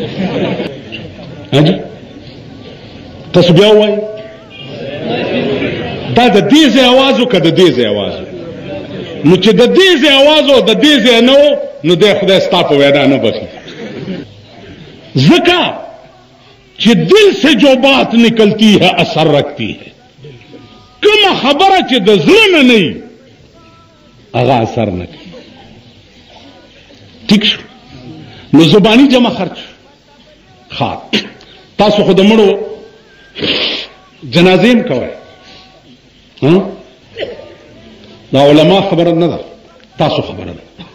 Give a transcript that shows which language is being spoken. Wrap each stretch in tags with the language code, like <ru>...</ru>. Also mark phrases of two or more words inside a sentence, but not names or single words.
<ps>تاسو بیا ووایي دا د دې ځای اواز و که د دې ځای اواز و؟ نو چې د دې ځای اواز و د دې ځای نه و نو دی خدای ستا په وینا نه بخي. ذکا چې</ps> <ur>دل سے جو بات نکلتی ہے اثر رکھتی ہے،</ur> <ps>کم خبره چې د زړه نه نه وي هغه اثر نه کوي. ټیک شو؟ نو زباني جمع خرچ. ښه، تاسو خو د مړو جنازې هم کوئ، دا علما خبره نه ده، تاسو خبره ده.</ps>